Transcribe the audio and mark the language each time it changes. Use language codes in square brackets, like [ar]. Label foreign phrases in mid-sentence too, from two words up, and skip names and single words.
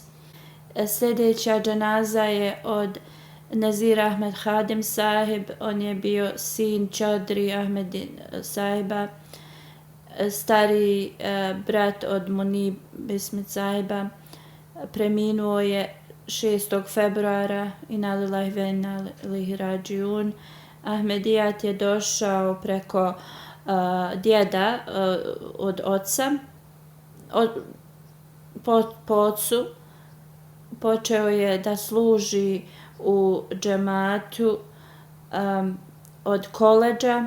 [bs] Sljedeća dženaza je od Nazir Ahmed Hadim sahib, on je bio sin Čadri Ahmedin sahiba, stariji brat od Munib Bismit sahiba. Preminuo je 6. februara, [ar] إنا لله وإنا إليه راجعون. [bs] Ahmedijat je došao preko djeda od oca, po ocu. Počeo je da služi u džematu od koledža.